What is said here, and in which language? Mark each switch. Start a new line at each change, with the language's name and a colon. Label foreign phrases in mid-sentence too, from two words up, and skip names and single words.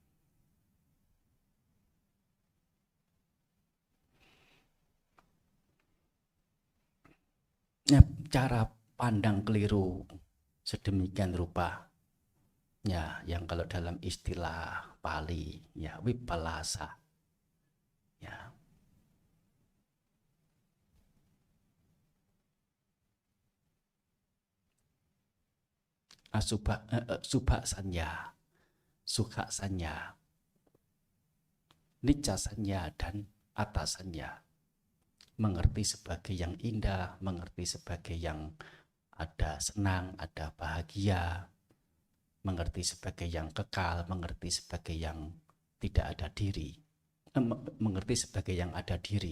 Indonesian: Ya, cara pandang keliru sedemikian rupa, ya, yang kalau dalam istilah Pali, ya, wipalasa, ya,
Pali: subha sanya, sukha sanya, nicca sanya,
Indonesian: dan atasanya. Mengerti sebagai yang indah, mengerti sebagai yang ada senang, ada bahagia, mengerti sebagai yang kekal, mengerti sebagai yang tidak ada diri, mengerti sebagai yang ada diri.